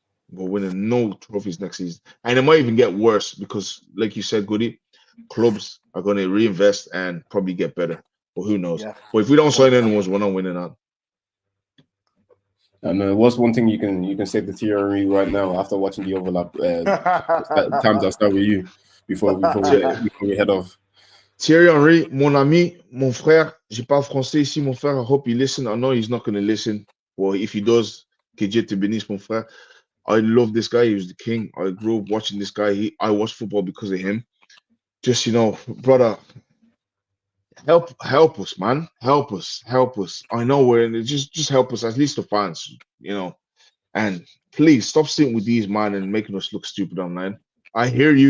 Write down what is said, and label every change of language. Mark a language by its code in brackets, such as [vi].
[en] We're winning no trophies next season. And it might even get worse because, like you said, Goody, clubs are going to reinvest and probably get better. But who knows? Yeah. But if we don't sign anyone, we're not winning out. And what's one thing you can say to Thierry right now after watching the overlap? Times I'll start with you before we head off. [fr] Thierry Henry, mon ami, mon frère. Je parle français ici, mon frère. [en] I hope you listen. I know he's not going to listen. Well, if he does, [fr] que Dieu te bénisse, mon frère. [en] I love this guy. He was the king. I grew up watching this guy. I watched football because of him. Just, brother, help us, man. Help us. I know we're in it. Just help us, at least the fans, And please stop sitting with these man and making us look stupid online. I hear you.